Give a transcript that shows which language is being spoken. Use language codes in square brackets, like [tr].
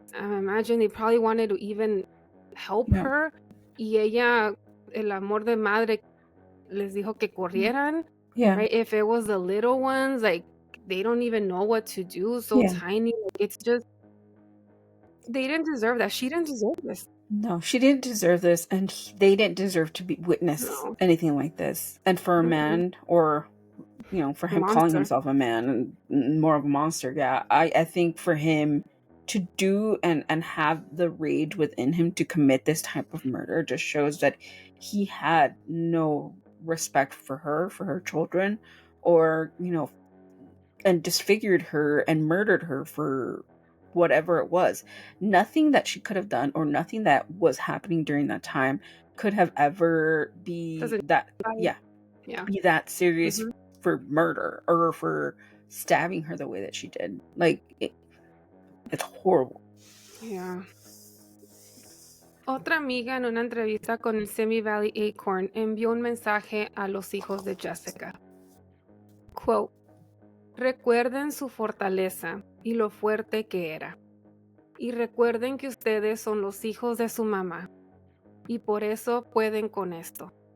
[en] I imagine they probably wanted to even help Yeah. her. [es] Y ella, el amor de madre, les dijo que corrieran, [en] Yeah. right? If it was the little ones, like they don't even know what to do, so Yeah. tiny. Like, it's just, they didn't deserve that. She didn't deserve this. No, she didn't deserve this, and they didn't deserve to be witness No. anything like this. And for a Mm-mm. man, or for him calling Monster. himself a man and more of a monster, yeah, I think for him to do and have the rage within him to commit this type of murder just shows that he had no respect for her children, or and disfigured her and murdered her for whatever it was. Nothing that she could have done, or nothing that was happening during that time, could have ever be Doesn't that yeah. be that serious Mhm. for murder, or for stabbing her the way that she did. Like, it's horrible. Yeah. [es] Otra amiga en una entrevista con el Simi Valley Acorn envió un mensaje a los hijos de Jessica. Quote, recuerden su fortaleza y lo fuerte que era. Y recuerden que ustedes son los hijos de su mamá. Y por eso pueden con esto.